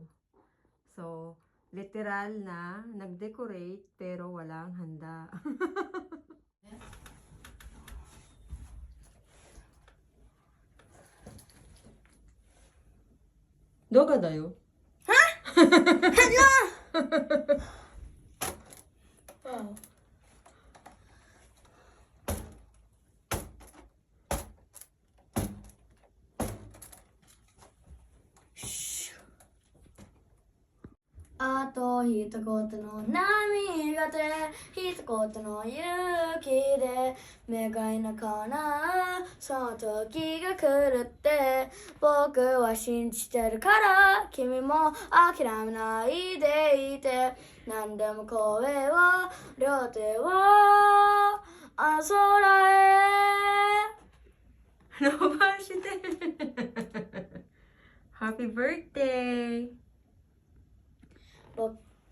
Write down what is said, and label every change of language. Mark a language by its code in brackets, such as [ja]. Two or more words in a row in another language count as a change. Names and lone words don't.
[tl] So, literal na nag-decorate pero walang handa. Doga dayo? Ha? [en] Hello! Oh. [ja] あと一言の波がて一言の勇気で願いなかなその時が来るって僕は信じてるから君も諦めないでいて何でも声を両手を空へ [tl] Ano ba siya? [en] Happy birthday!